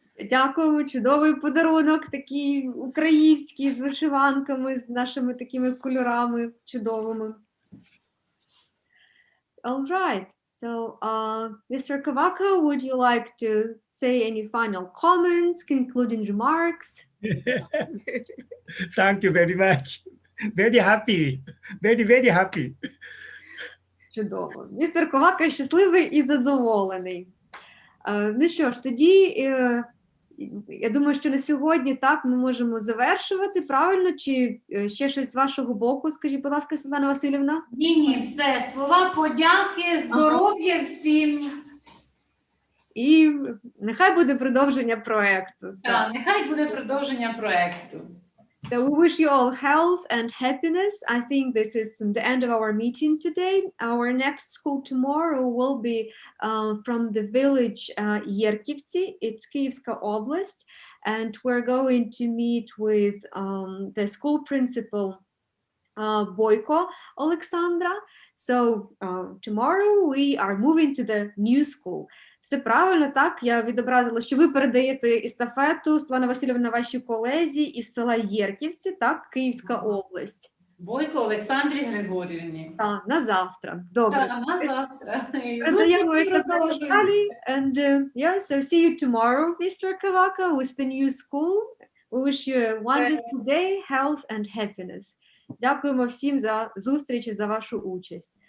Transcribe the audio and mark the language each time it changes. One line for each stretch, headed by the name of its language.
Ukrainian: Дякуємо, чудовий подарунок, такий український, з вишиванками, з нашими такими кольорами чудовими.
English: All right. So, Mr. Kavaka, would you like to say any final comments, concluding remarks? Thank you very much. Very happy. Very, very happy.
Ukrainian: Чудово. Містер Ковака щасливий і задоволений. Ну що ж, тоді, я думаю, що на сьогодні так ми можемо завершувати, правильно? Чи ще щось з вашого боку? Скажіть, будь ласка, Світлана Васильівна? Ні, все. Слова подяки, здоров'я всім. І нехай буде продовження проекту. Так, нехай буде продовження проекту.
English: So we wish you all health and happiness. I think this is the end of our meeting today. Our next school tomorrow will be from the village Yerkivtsi. It's Kyiivska Oblast. And we're going to meet with the school principal Boyko Alexandra. So tomorrow we are moving to the new school.
Ukrainian: Все правильно, так? Я відобразила, що ви передаєте естафету, Світлана Васильівна, вашій колезі із села Єрківці, так? Київська область. Бойко Олександрі Григорівні. Так, на завтра. Добре. Так, на завтра. Передаємо естафету далі.
English: And yeah, so see you tomorrow, Mr. Kavaka, with the new school. We wish you a wonderful day, health and happiness.
Ukrainian: Дякуємо всім за зустріч і за вашу участь.